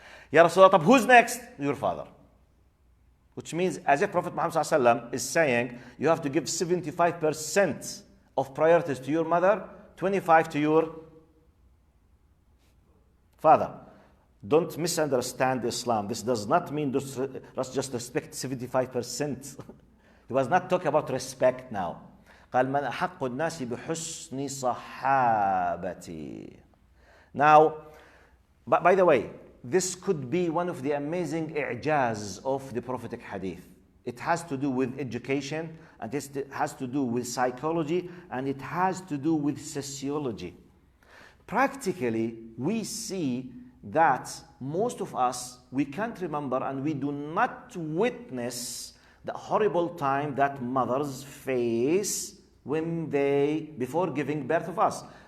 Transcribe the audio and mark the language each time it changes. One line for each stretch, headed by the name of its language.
English: Ya Rasulullah, who's next? Your father. Which means, as if Prophet Muhammad ﷺ is saying, you have to give 75% of priorities to your mother, 25% to your father. Don't misunderstand Islam. This does not mean let's just respect 75%. He was not talking about respect now.
Arabic: قال من أحق الناس بحسن صحابتي.
English: Now, by the way, this could be one of the amazing i'jaz of the prophetic hadith. It has to do with education, and it has to do with psychology, and it has to do with sociology. Practically, we see that most of us, we can't remember and we do not witness the horrible time that mothers face before giving birth of us.